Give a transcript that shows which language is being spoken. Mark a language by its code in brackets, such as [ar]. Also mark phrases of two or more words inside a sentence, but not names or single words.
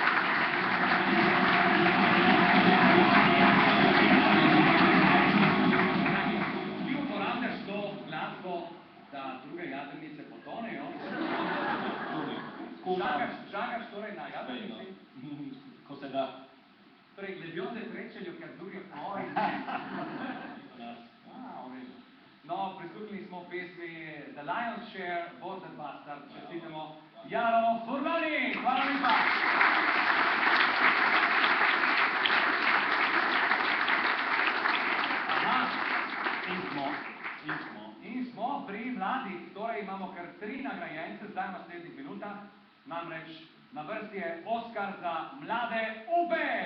[sl] Ti uporabljaš to glasbo, da druge jadrnice potonejo? Žagaš torej na jadrnici? Ko se da. Torej, [it] le bionde treče gli occhi azzurri e fuori. [sl] No, prisluhnili smo pesmi The Lion's Share, Border Bastard, čestitamo Jaro Furlani, hvala lepa. Aha, in smo pri mladih, torej imamo kar 3 nagrajence, zdaj v naslednjih minutah, namreč na vrsti je Oskar za mlade upe.